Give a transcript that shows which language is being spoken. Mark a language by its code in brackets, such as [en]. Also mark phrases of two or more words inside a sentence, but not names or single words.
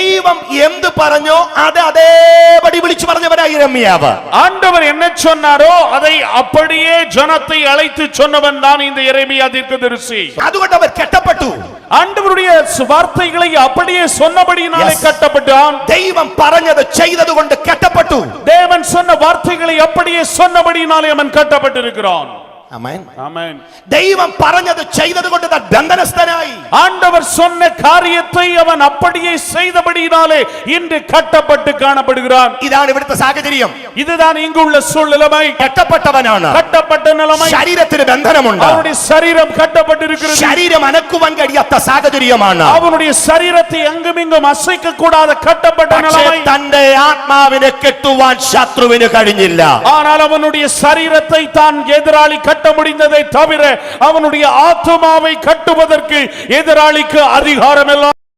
[ml] ദൈവം എന്ത് പറഞ്ഞോ അത് അതേപടി വിളിച്ചു പറഞ്ഞവനായി യെരമ്യാവ്. [ta] ஆண்டவர் என்ன சொன்னாரோ அதை அப்படியே ஜனத்தை அழைத்து சொன்னவன் தான் இந்த எரேமியா தீர்க்கதரிசி. [ml] അതുകൊണ്ട് അവർ കെട്ടപ്പെട്ടു. [ta] ஆண்டவருடைய வார்த்தைகளை அப்படியே சொன்னபடியினாலே கட்டப்பட்டான். [ml] ദൈവം പറഞ്ഞത് ചെയ്തതുകൊണ്ട് കെട്ടപ്പെട്ടു. [ta] தேவன் சொன்ன வார்த்தைகளை அப்படியே சொன்னபடியினாலே அவன் கட்டப்பட்டிருக்கிறான். [ml] ആമേൻ [ta] ஆமென். [ml] ദൈവം പറഞ്ഞത് ചെയ്തതുകൊണ്ട് താൻ ബന്ധനസ്ഥനായി. [ta] ஆண்டவர் சொன்ன காரியத்தை அவன் அப்படியே செய்தபடியினாலே இன்று கட்டப்பட்டு காணப்படுகிறான். [ml] ഇതാണ് ഇവിടുത്തെ സാഹചര്യം. [ta] இதுதான் இங்குள்ள சூழ்நிலை. [ml] കെട്ടപ്പെട്ടവനാണ്. [ta] கட்டப்பட்ட நிலைமை. [ml] ശരീരത്തിന് ബന്ധനമുണ്ട്. [ta] அவனுடைய சரீரம் கட்டப்பட்டிருக்கிறது. [ml] ശരീരം അനക്കുവാൻ കഴിയാത്ത സാഹചര്യമാണ്. [ta] அவனுடைய சரீரத்தை எங்குமிங்கும் அசைக்க கூடாத கட்டப்பட்ட நிலைமை. [ml] തന്റെ ആത്മാവിനെ കെട്ടുവാൻ ശത്രുവിന് കഴിഞ്ഞില്ല. [ta] ஆனால் அவனுடைய சரீரத்தை தான் எதிராளி கட்ட முடிந்ததை தவிர அவனுடைய ஆத்துமாவை கட்டுவதற்கு எதிராளிக்கு அதிகாரம் இல்லை.